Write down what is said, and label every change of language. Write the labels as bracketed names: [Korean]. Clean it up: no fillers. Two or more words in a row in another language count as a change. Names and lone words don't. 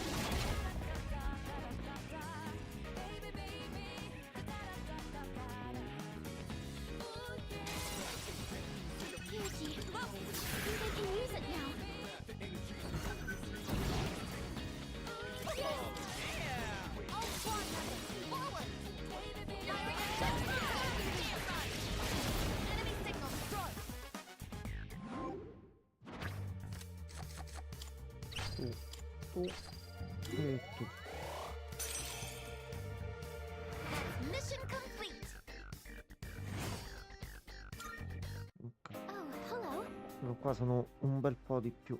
[English] Yuki, I think I can use it now. All squad members, forward! Enemy signal destroyed. Tu e tu. Mission complete. Ok, Oh, hello. [Italian] però qua sono un bel po' di più.